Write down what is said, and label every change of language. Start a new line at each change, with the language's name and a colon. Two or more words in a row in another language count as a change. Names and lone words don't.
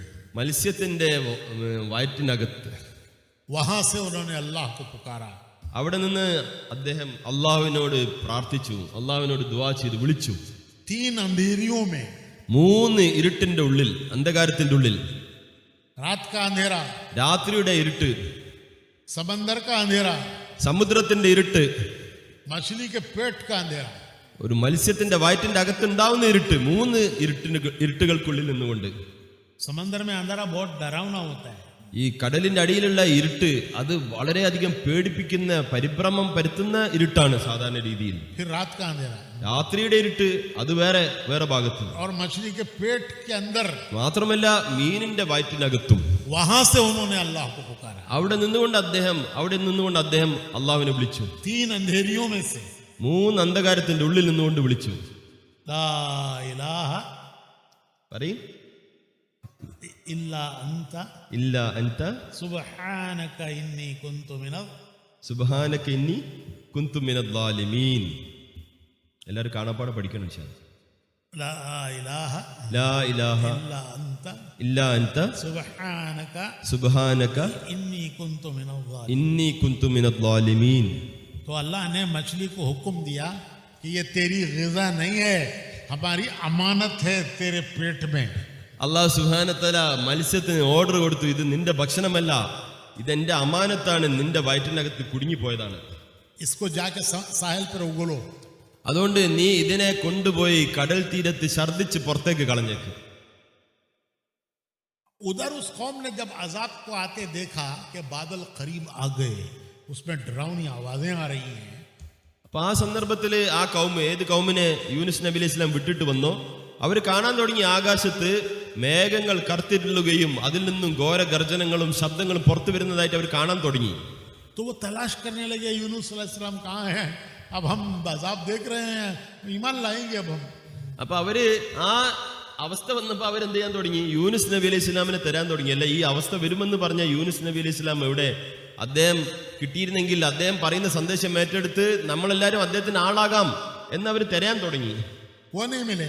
Malayalam: മത്സ്യത്തിന്റെ വയറ്റിനകത്ത്.
Hindi: वहां से उन्होंने अल्लाह को पुकारा।
Malayalam: അവിടെ നിന്ന് അദ്ദേഹം അള്ളാഹുവിനോട് പ്രാർത്ഥിച്ചു, അള്ളാഹുവിനോട് ദുആ ചെയ്ത് വിളിച്ചു.
Hindi: 3 अंधेरियों में,
Malayalam: 3 ഇരുട്ടിന്റെ ഉള്ളിൽ, അന്ധകാരത്തിന്റെ ഉള്ളിൽ,
Hindi: रात का अंधेरा,
Malayalam: രാത്രിയുടെ ഇരുട്ട്,
Hindi: समंदर का अंधेरा,
Malayalam: സമുദ്രത്തിന്റെ ഇരുട്ട്,
Hindi: मछली के पेट का अंधेरा।
Malayalam: ഒരു മത്സ്യത്തിന്റെ വയറ്റിന്റെ അകത്തുണ്ടാവുന്ന ഇരുട്ട്, 3 ഇരുട്ടുകൾക്കുള്ളിൽ നിന്നുകൊണ്ട്.
Hindi: समंदर में अंधेरा बहुत डरावना होता है।
Malayalam: ഈ കടലിന്റെ അടിയിലുള്ള ഇരുട്ട് അത് വളരെയധികം പേടിപ്പിക്കുന്ന, പരിഭ്രമം പരത്തുന്ന ഇരുട്ടാണ് സാധാരണ രീതിയിൽ.
Hindi: फिर रात का अंधेरा,
Malayalam: രാത്രിയുടെ ഇരുട്ട് അത് വേറെ ഭാഗത്ത്.
Hindi: और मछली के पेट के अंदर,
Malayalam: മാത്രമല്ല മീനിന്റെ വയറ്റിനകത്തും.
Hindi: वहां से उन्होंने अल्लाह को पुकारा।
Malayalam: അവിടെ നിന്നുകൊണ്ട് അദ്ദേഹം അള്ളാഹുവിനെ വിളിച്ചു.
Hindi: 3 अंधेरियों में से
Malayalam: 3 അന്ധകാരത്തിന്റെ ഉള്ളിൽ നിന്നുകൊണ്ട് വിളിച്ചു.
Arabic: لا إله
Malayalam: പറയും,
Arabic: إلا أنت إلا أنت سبحانك إني كنت من. سبحانك إني كنت من الظالمين.
Malayalam: എല്ലാവരും കാണാപ്പാടെ പഠിക്കണം
Arabic: إن شاء الله. لا إله لا إله إلا أنت إلا أنت सुब्हानक സുബ്ഹാനക إني كنت من الظالمين. إني كنت من الظالمين.
Hindi: तो अल्लाह ने मछली को हुक्म दिया कि ये तेरी ग़िज़ा नहीं है, हमारी अमानत है तेरे पेट में।
Malayalam: അള്ളാഹു
Arabic: سبحانه وتعالى
Malayalam: മത്സ്യത്തിന് ഓർഡർ കൊടുത്തു, ഇത് നിന്റെ ഭക്ഷണമല്ല, ഇതെന്റെ അമാനത്താണ്, നിന്റെ വയറ്റിനകത്ത് കുടുങ്ങിപ്പോയതാണ്.
Hindi: इसको जाके साहिल पर उगलो।
Malayalam: അതുകൊണ്ട് നീ ഇതിനെ കൊണ്ടുപോയി കടൽ തീരത്ത് ഛർദ്ദിച്ച് പുറത്തേക്ക് കളഞ്ഞേക്ക്.
Hindi: उधर उस कौम ने जब अजाब को आते देखा कि बादल करीब आ गए, उसमें डरावनी आवाजें आ रही हैं।
Malayalam: അപ്പൊ ആ സന്ദർഭത്തിൽ ആ കൗമ്, ഏത് കൗമിനെ യൂനുസ് നബി
Arabic: عليه السلام
Malayalam: വിട്ടിട്ട് വന്നോ, അവർ കാണാൻ തുടങ്ങി ആകാശത്ത് മേഘങ്ങൾ കറുത്തിരുളുകയും അതിൽ നിന്നും ഘോര ഗർജനങ്ങളും ശബ്ദങ്ങളും പുറത്തു വരുന്നതായിട്ട് അവർ കാണാൻ തുടങ്ങി.
Hindi: तो वो तलाश करने लगे यूनुस अलैहिस्सलाम कहाँ हैं, अब हम अज़ाब देख रहे हैं, ईमान लाएंगे अब हम।
Malayalam: അപ്പൊ അവര് ആ അവസ്ഥ വന്നപ്പോ അവരെന്ത് ചെയ്യാൻ തുടങ്ങി? യൂനുസ് നബി
Arabic: عليه السلام
Malayalam: തരാൻ തുടങ്ങി. അല്ല, ഈ അവസ്ഥ വരുമെന്ന് പറഞ്ഞ യൂനുസ് നബി
Arabic: عليه السلام
Malayalam: എവിടെ? അദ്ദേഹം കിട്ടിയിരുന്നെങ്കിൽ അദ്ദേഹം പറയുന്ന സന്ദേശം ഏറ്റെടുത്ത് നമ്മളെല്ലാരും അദ്ദേഹത്തിന് ആളാകാം എന്നവർ തരാൻ തുടങ്ങി.
Hindi: वो नहीं मिले,